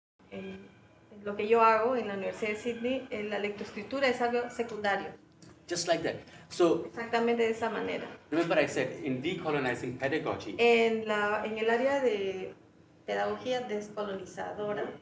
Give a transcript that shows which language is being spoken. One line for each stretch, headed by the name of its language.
Spanish: En lo que yo hago en la Universidad de Sydney, la lectoescritura es algo secundario.
English: Just like that. So
Spanish: Exactamente de esa manera.
English: remember I said in decolonizing pedagogy,
Spanish: En el área de pedagogía descolonizadora,